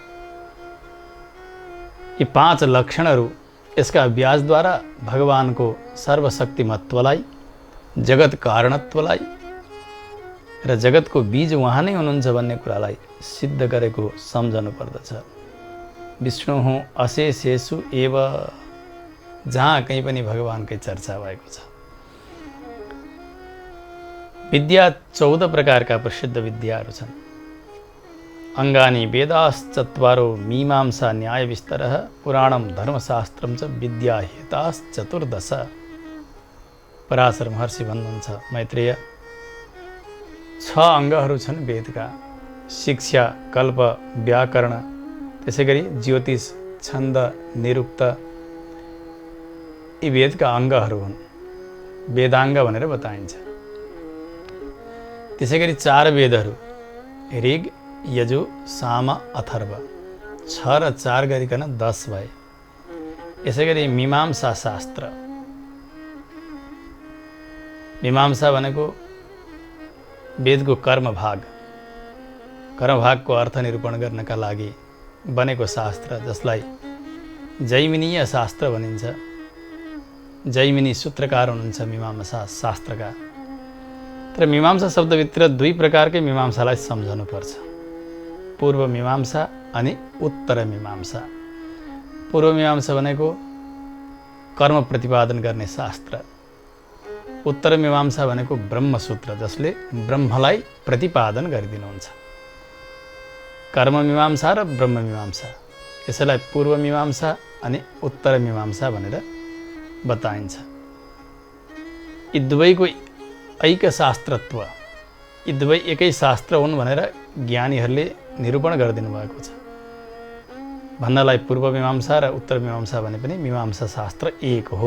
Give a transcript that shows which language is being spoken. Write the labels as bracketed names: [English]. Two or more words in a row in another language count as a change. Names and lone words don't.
[Nepali] यी 5 लक्षणहरू, यसका अभ्यासद्वारा भगवानको सर्वशक्तिमत्वलाई, जगत कारणत्वलाई र जगतको बीज उहाँ नै हुनुहुन्छ भन्ने कुरालाई सिद्ध गरेको सम्झनु पर्दछ। [Sanskrit] विष्णु अशेषेषु एव, [Nepali] जहाँ कहीँ पनि भगवानकै चर्चा भएको छ। विद्या 14 प्रकारका प्रसिद्ध विद्याहरू छन्। [Sanskrit] अङ्गानि वेदाश्चत्वारो मीमांसा न्यायविस्तरः पुराणं धर्मशास्त्रं च विद्याहेताश्चतुर्दश। [Nepali] पराशर महर्षि भन्नुहुन्छ मैत्रेय, 6 अङ्गहरू छन् वेदका, शिक्षा, कल्प, व्याकरण, त्यसै गरी ज्योतिष, छन्द, निरुक्त, यी वेदका अङ्गहरू हुन्, वेदाङ्ग भनेर बताइन्छ। त्यसै गरी 4 वेदहरू ऋग, यजु, साम, अथर्व, 6 र 4 गरिकन 10 भए। यसै गरी मीमांसा शास्त्र, मीमांसा भनेको वेदको कर्मभाग, कर्मभागको अर्थ निरूपण गर्नका लागि बनेको शास्त्र, जसलाई जैमिनीय शास्त्र भनिन्छ। जैमिनी सूत्रकार हुनुहुन्छ मीमांसा शास्त्रका। तर मीमांसा शब्दभित्र 2 प्रकारकै मीमांसालाई सम्झनुपर्छ, पूर्व मीमांसा अनि उत्तर मीमांसा। पूर्व मीमांसा भनेको कर्म प्रतिपादन गर्ने शास्त्र, उत्तर मीमांसा भनेको ब्रह्मसूत्र, जसले ब्रह्मलाई प्रतिपादन गरिदिनुहुन्छ। कर्म मीमांसा र ब्रह्म मीमांसा, यसैलाई पूर्व मीमांसा अनि उत्तर मीमांसा भनेर बताइन्छ। यी दुवैको ऐक्य शास्त्रत्व, यी दुवै एकै शास्त्र हुन् भनेर ज्ञानीहरूले निरूपण गरिदिनु भएको छ। भन्नलाई पूर्व मीमांसा र उत्तर मीमांसा भने पनि मीमांसा शास्त्र एक हो।